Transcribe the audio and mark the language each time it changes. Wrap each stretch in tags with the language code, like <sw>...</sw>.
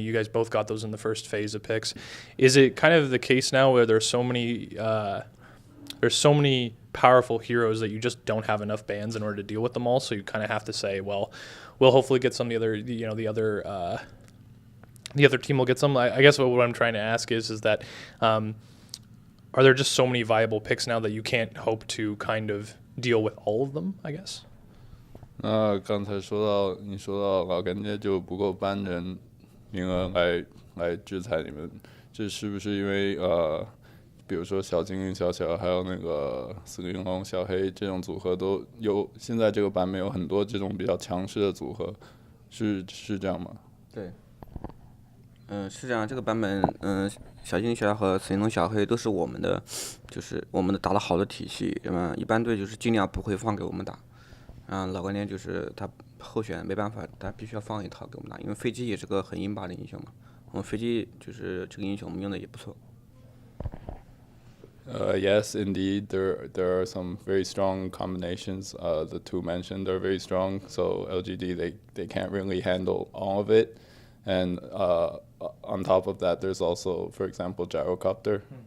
<en>You guys both got those in the first phase of picks. Is it kind of the case now where there's so many powerful heroes that you just don't have enough bans in order to deal with them all? So you kind of have to say, well, we'll hopefully get some. The other team will get some. I guess what I'm trying to ask is that. Are there just so many viable picks now that you can't hope to kind of deal with all of them, I guess?</en> <zh>那刚才你说到老干爹就不够搬人名额来制裁你们，这是不是因为比如说小精灵小还有那个死灵龙小黑这种组合都有，现在这个版本有很多这种比较强势的组合，是这样吗？对。是这样，这个版本，小精灵小和死灵龙小黑都是我们的，就是我们的打得好的体系。一般队就是尽量不会放给我们打。老概念就是他候选没办法，他必须要放一套给我们打，因为飞机也是个很硬拔的英雄嘛。我们飞机就是这个英雄，我们用的也不错。</zh> <en>Yes, indeed. There are some very strong combinations. The two mentioned are very strong. So LGD they can't really handle all of it. And on top of that, there's also, for example, Gyrocopter.</en>